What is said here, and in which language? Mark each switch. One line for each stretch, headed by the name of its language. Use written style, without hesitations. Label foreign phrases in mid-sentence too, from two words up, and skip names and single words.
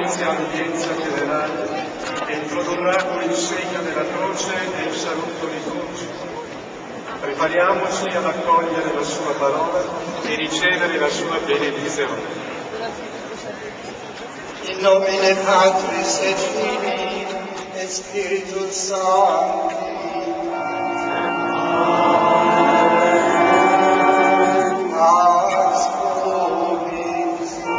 Italian: dell'udienza generale e introdurrà con il segno della croce e il saluto liturgico. Prepariamoci ad accogliere la sua parola e ricevere la sua benedizione.
Latin: In nomine Patris et Filii et Spiritus Sancti. Pax vobis.